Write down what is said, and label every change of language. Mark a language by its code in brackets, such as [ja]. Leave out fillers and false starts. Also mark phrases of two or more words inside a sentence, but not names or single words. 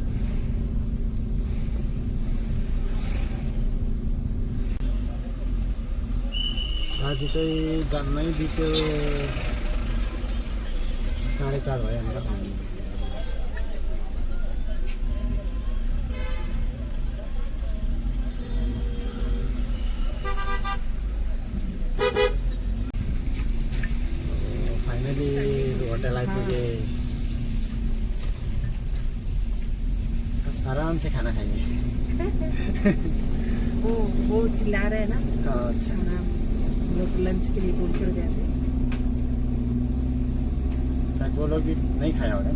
[ne] आज चाहिँ जाममै बित्यो, 4:30 भयो अन्त। फाइनली होटल आइपुगे, [hi] आराम से खाना खाएंगे। वो चिल्ला रहे हैं ना, अच्छा, हम लोग लंच के लिए बोल कर गए थे। शायद वो लोग भी नहीं खाया होगा।